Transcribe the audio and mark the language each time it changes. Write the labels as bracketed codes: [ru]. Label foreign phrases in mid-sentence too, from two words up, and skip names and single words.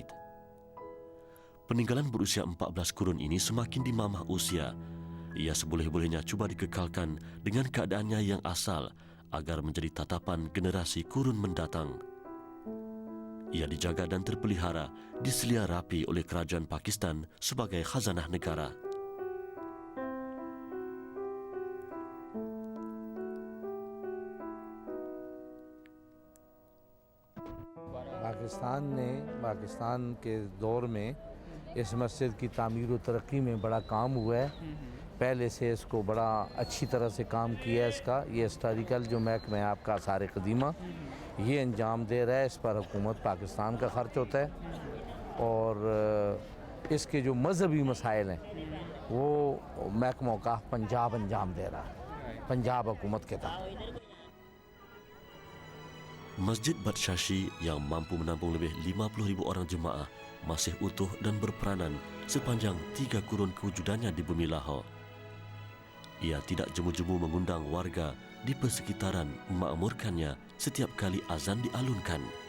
[ms] Peninggalan berusia 14 kurun ini semakin dimamah usia. Ia seboleh-bolehnya cuba dikekalkan dengan keadaannya yang asal agar menjadi tatapan generasi kurun mendatang. Ia dijaga dan terpelihara, diselia rapi oleh kerajaan Pakistan sebagai khazanah negara. [ur] پاکستان کے دور میں اس مسجد کی تعمیر اور ترقی میں بڑا کام ہوا ہے. پہلے سے اسکو بڑا اچھی طرح سے کام کیا ہے. اسکا یہ ہسٹوریکل جو محکمہ ہے آپکا آثار قدیمہ، یہ انجام دے رہا ہے. اس پر حکومت پاکستان کا خرچ ہوتا ہے اور اسکے جو مذہبی مسائل ہیں وہ محکمہ کا پنجاب انجام دے رہا ہے، پنجاب حکومت کے تحت. [ms] Masjid Badshashi yang mampu menampung lebih 50,000 orang jemaah masih utuh dan berperanan sepanjang 3 kurun kewujudannya di bumi Lahore. ia tidak jemu-jemu mengundang warga di persekitaran memakmurkannya setiap kali azan dialunkan.